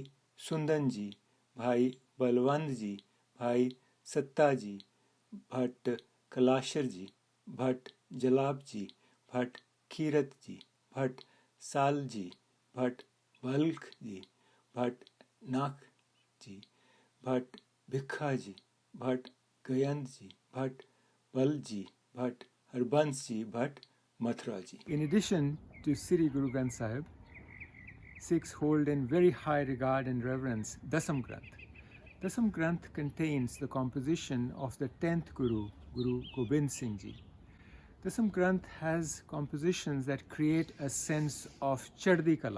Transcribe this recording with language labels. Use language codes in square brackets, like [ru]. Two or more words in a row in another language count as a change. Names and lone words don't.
[en] Sundan Ji, Bhai Balwand Ji, Bhai Satta Ji, Bhatt Kalashar Ji, Bhatt Jalab Ji, Bhatt Kirat Ji, Bhatt Sal Ji, Bhatt Balkh Ji, Bhatt Nak Ji, Bhatt Bhikha Ji, Bhatt Gayand Ji, Bhatt Bal Ji, Bhatt Harbans Ji, Bhatt Mathura Ji. In addition to Sri Guru Granth Sahib, Sikhs hold in very high regard and reverence Dasam Granth. Dasam Granth contains the composition of the 10th Guru, Guru Gobind Singh Ji. Dasam Granth has compositions that create a sense of [pa] ਚੜ੍ਹਦੀ ਕਲਾ.